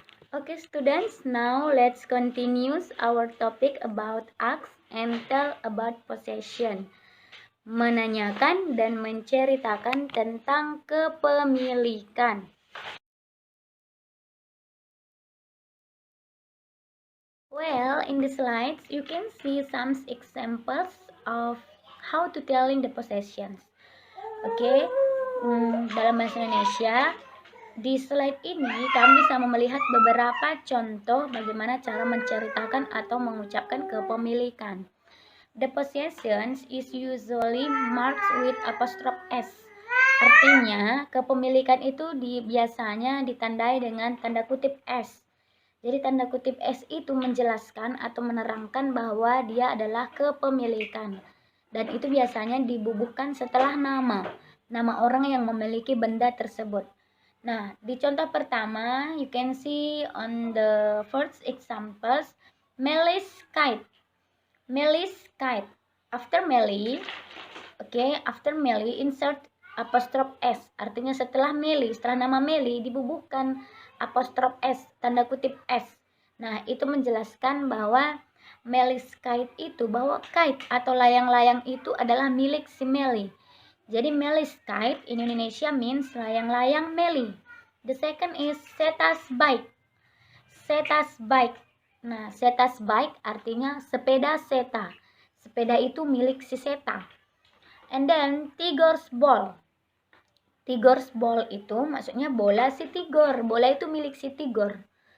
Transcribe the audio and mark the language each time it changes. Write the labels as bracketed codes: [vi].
[en] Okay, students, now let's continue our topic about ask and tell about possession. [id] Menanyakan dan menceritakan tentang kepemilikan. [en] Well, in the slides, you can see some examples of how to telling the possessions. [id] Okay, dalam bahasa Indonesia, di slide ini kami bisa melihat beberapa contoh bagaimana cara menceritakan atau mengucapkan kepemilikan. [en] The possessions is usually marked with apostrophe S. [id] Artinya, kepemilikan itu biasanya ditandai dengan tanda kutip S. Jadi tanda kutip S itu menjelaskan atau menerangkan bahwa dia adalah kepemilikan. Dan itu biasanya dibubuhkan setelah nama orang yang memiliki benda tersebut. Nah, di contoh pertama, [en] you can see on the first examples, Melis kite. Melis kite. After Meli, after Meli insert apostrophe S. [id] Artinya setelah Meli, setelah nama Meli dibubuhkan apostrophe S, tanda kutip S. Nah, itu menjelaskan bahwa Melis kite itu, bahwa kite atau layang-layang itu adalah milik si Meli. [en] Jadi Melis kite in Indonesia means [id] layang-layang Meli. [en] The second is Setas bike. [id] Setas bike. Nah, Setas bike artinya sepeda Seta. Sepeda itu milik si Seta. [en] And then Tigor's ball. [id] Tigor's ball itu maksudnya bola si Tigor. Bola itu milik si Tigor.